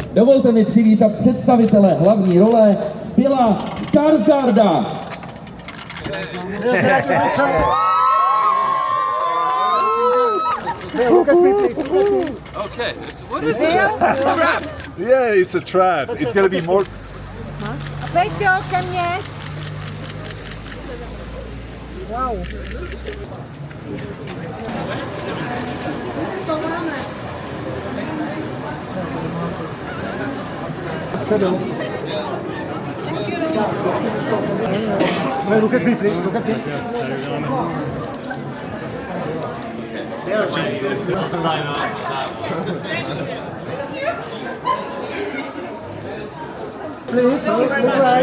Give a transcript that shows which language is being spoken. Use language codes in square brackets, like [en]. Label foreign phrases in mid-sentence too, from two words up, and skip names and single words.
[cs] Dovolte mi přivítat představitele hlavní role Billa Skarsgårda. [en] Look at me, please. Look at me. Okay, what is this? Trap! Yeah, it's a trap. It's gonna be more. [cs] Peťo, ke mně. Wow. Co máme? [en] Look at me, please. Look at me. Sign off. Please, move right.